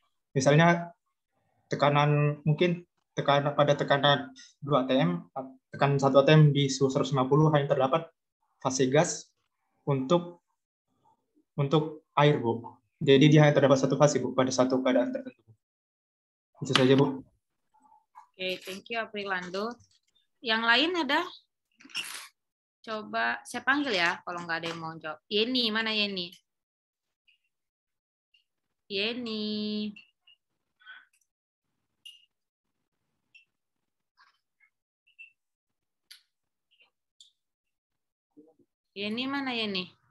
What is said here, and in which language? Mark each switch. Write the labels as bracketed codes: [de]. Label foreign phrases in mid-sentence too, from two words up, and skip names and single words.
[id] Misalnya tekanan pada tekanan 2 atm, tekanan 1 atm di suhu 150 hanya terdapat fase gas untuk air, Bu. Jadi dia hanya terdapat satu fase, Bu, pada satu keadaan tertentu. Itu saja, Bu. Oke, [en] thank you [id] Aprilando. Yang lain ada? Coba saya panggil ya, kalau nggak ada yang mau jawab. Yeni, mana Yeni? Yeni. Yeni mana Yeni?